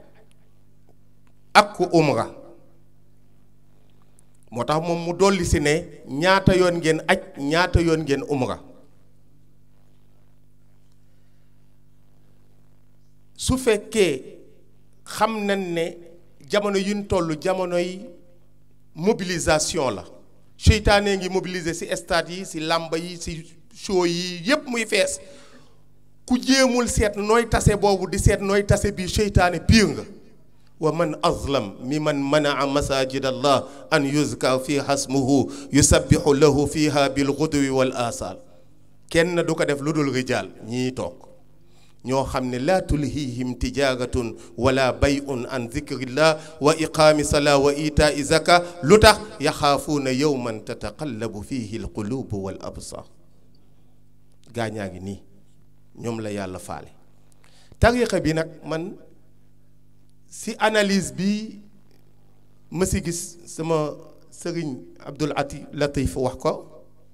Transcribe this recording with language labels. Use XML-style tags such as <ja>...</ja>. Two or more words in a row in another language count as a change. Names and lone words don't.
<wo>ak ku umra moo tax moom mu dolli si ne ñaata yoon ngeen aj ñaata yoon ngeen umra su fekkee xam nañ ne jamono yuñ toll jamonoy mobilisation la seytaane ngi mobiliser ci stade yi ci làmba yi ci show yi yépp muy fees ku jéemul seet nooy tase boobu di seet nooy tase bii seytaane piir nga</wo> <ar>ومن أظلم ممن منع مساجد الله أن يذكر فيها اسمه يسبح له فيها بالغدو والآصال</ar> <wo>kenn du ko def lu dul rijaal ñii toog ñoo xam ne</wo> <ar>لا تلهيهم تجارة ولا بيع عن ذكر الله وإقام الصلاة وإيتاء الزكاة</ar> <wo>lu tax</wo> <ar>يخافون يوما تتقلب فيه القلوب والأبصار</ar> <wo>gaañaa ngi nii ñoom la yàlla faale tariqa bi nag man si analyse bi ma si gis sama sëriñ Abdul Latif wax ko</wo>